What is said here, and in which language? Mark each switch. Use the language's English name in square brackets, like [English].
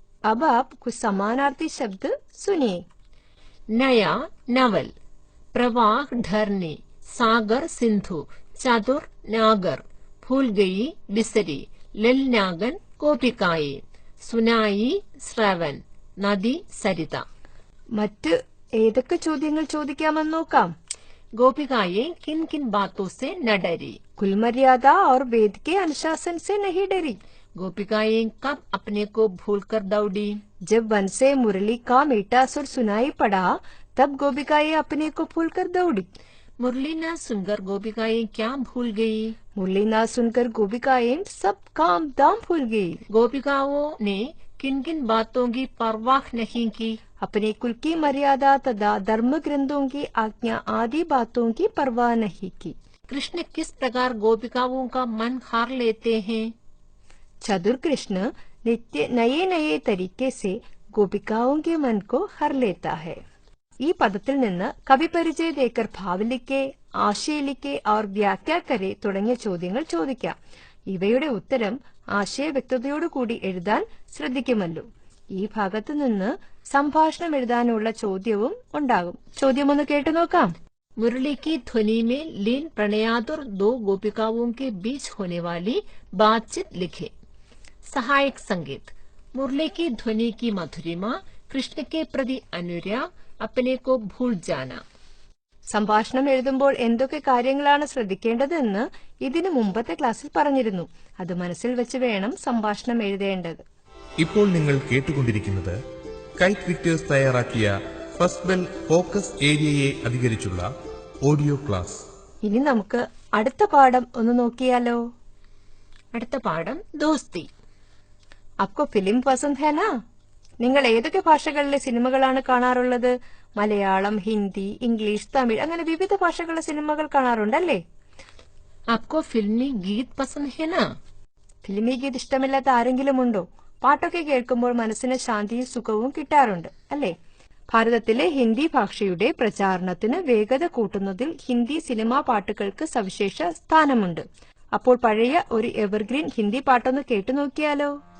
[Hindi] अब आप कुछ समानार्थी शब्द सुनिए। नया नवल, प्रवाह ढरने, सागर सिंधु, चतुर नागर, भूल गई बिसरी, ललनागन गोपिकाएं, सुनाई ശ്രവൻ, നദി സരിത। [Malayalam] മറ്റ് ഏതൊക്കെ ചോദ്യങ്ങൾ ചോദിക്കാമെന്ന് നോക്കാം. [Hindi] गोपिकाएं किन किन बातों से न डरी? कुल मर्यादा और वेद के अनुशासन से नहीं डरी. गोपिकाएं कब अपने को भूलकर दौड़ी? जब वन से मुरली का मीठा सुर सुनाई पड़ा तब गोपिकाएं अपने को भूलकर दौड़ी. मुरली न सुनकर गोपिकाएं क्या भूल गई? मुरली न सुनकर गोपिकाएं सब काम दाम भूल गई. गोपिकाओं ने किन किन बातों की परवाह नहीं की? अपने कुल की मर्यादा तथा धर्म ग्रंथों की आज्ञा आदि बातों की परवाह नहीं की. कृष्ण किस प्रकार गोपिकाओं का मन हार लेते हैं? चतुर कृष्ण नित्य नए नए तरीके से गोपिकाओं के मन को हर लेता है. [Malayalam] ഈ പദത്തിൽ നിന്ന് [Hindi] കവി പരിചയ ദേക്കർ ഭാവലിക്കെ, ആശയലിക്കെ और വ്യാഖ്യാ കരെ [Malayalam] തുടങ്ങിയ ചോദ്യങ്ങൾ ചോദിക്കാം. ഇവയുടെ ഉത്തരം ആശയ വ്യക്തതയോടുകൂടി എഴുതാൻ ശ്രദ്ധിക്കുമല്ലോ. ഈ ഭാഗത്തു നിന്ന് സംഭാഷണം എഴുതാനുള്ള ചോദ്യവും ഉണ്ടാകും. ചോദ്യം ഒന്ന് കേട്ടു നോക്കാം. [Hindi] मुरली की ध्वनि में लीन प्रणयातुर दो गोपिकाओं के बीच होने वाली बातचीत लिखे. सहायक संगीत. मुरली की ध्वनि की मधुरिमा, कृष्ण के प्रति अनुराग, अपने को भूल जाना. [Malayalam] സംഭാഷണം എഴുതുമ്പോൾ എന്തൊക്കെ കാര്യങ്ങളാണ് ശ്രദ്ധിക്കേണ്ടതെന്ന് ഇതിനു മുമ്പത്തെ ക്ലാസ്സിൽ പറഞ്ഞിരുന്നു. അത് മനസ്സിൽ വെച്ച് വേണം സംഭാഷണം എഴുതേണ്ടത്. ഇപ്പോൾ നിങ്ങൾ കേട്ടുകൊണ്ടിരിക്കുന്നത് കൈറ്റ് വിക്ടേഴ്സ് തയ്യാറാക്കിയ first bell focus ഏരിയയെ അധികരിച്ചുള്ള audio class. ഇനി നമുക്ക് അടുത്ത പാഠം ഒന്ന് നോക്കിയാലോ. അടുത്ത പാഠം ദോസ്തി. അപ്പോ [Hindi] ഫിലിം പസന്ദ് ഹേ നാ? [Malayalam] നിങ്ങൾ ഏതൊക്കെ ഭാഷകളിലെ സിനിമകളാണ് കാണാറുള്ളത്? മലയാളം, ഹിന്ദി, ഇംഗ്ലീഷ്, തമിഴ് അങ്ങനെ വിവിധ ഭാഷകളിലെ സിനിമകൾ കാണാറുണ്ടല്ലേ? [Hindi] आपको फिल्मी गीत पसंद है ना? [Malayalam] ഫിലിമി ഗീത് ഇഷ്ടമില്ലാത്ത ആരെങ്കിലും ഉണ്ടോ? പാട്ടൊക്കെ കേൾക്കുമ്പോൾ മനസ്സിന് ശാന്തിയും സുഖവും കിട്ടാറുണ്ട് അല്ലേ? ഭാരതത്തിലെ ഹിന്ദി ഭാഷയുടെ പ്രചാരണത്തിന് വേഗത കൂട്ടുന്നതിൽ ഹിന്ദി സിനിമാ പാട്ടുകൾക്ക് സവിശേഷ സ്ഥാനമുണ്ട്. അപ്പോൾ പഴയ ഒരു എവർഗ്രീൻ ഹിന്ദി പാട്ടൊന്ന് കേട്ടു നോക്കിയാലോ.